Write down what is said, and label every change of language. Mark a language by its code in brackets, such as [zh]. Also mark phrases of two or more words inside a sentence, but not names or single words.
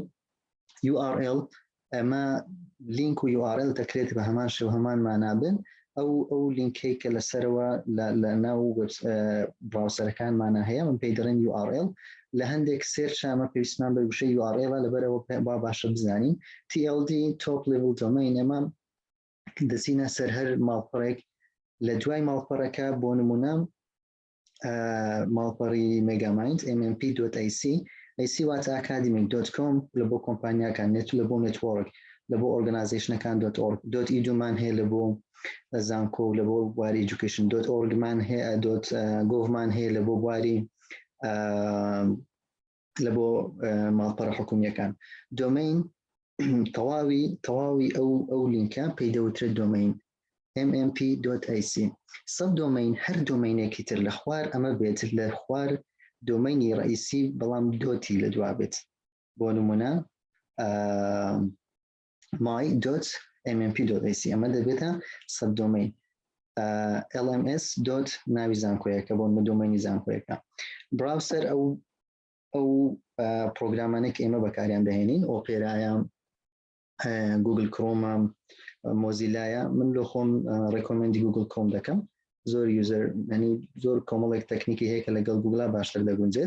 [ckb] URL ئەمە لینک و URL دەکرێت بە هەمان شێو هەمان مانابن ئەو لینکەی کە لەسەرەوە لە ناو براوسەرەکانمانە هەیە من پێی دەڵێن URL. لە هەندێک سێرچ ئەمە پێویستمان بە وشەی URL لەبەرەوە با باشە بزانین. [en] TLD Top Level Domain [ckb] ئەمە دەچینە سەر هەر ماڵپەڕێک لە دوای ماڵپەڕەکە بۆ نمونە ماڵپەڕی MegaMind mmp.ac AC واتە academic.com لە بۆ کۆمپانیاکان نێت لە بۆ نێتوۆرک لە بۆ ئۆرگانایزیشنەکان .org.edu مان هەیە لە بۆ زانکۆ لە بۆ بواری education.org مان هەیە .gov مان هەیە لە بۆ بواری لە بۆ ماڵپەڕە حکومیەکان. دۆمین تەواوی ئەو لینکە پێی دەوترێت دۆمین mmp.ac. [en] sub domain [ckb] هەر دۆمینێکی تر لە خوار ئەمە بێت لە خوار دۆمینی ڕئیسی بەڵام دۆتی لە دوا بێت بۆ نمونە my.mmp.ac ئەمە دەبێتە [en] sub domain. [ckb] LMS. ناوی زانکۆیەکە بۆ دۆمینی زانکۆیەکە. براوسەر ئەو پرۆگرامانێک ئێمە بەکاریان دەهێنین ئۆپێرایە گوگل کرۆمە مۆزیلایە من لە خۆم ڕێکۆمەندی گوگل کۆم دەکەم زۆر یوزەر ینی زۆر کۆمەڵێک تەکنیکی هەیە کە لەگەڵ گوگڵا باشتر دەگونجێت.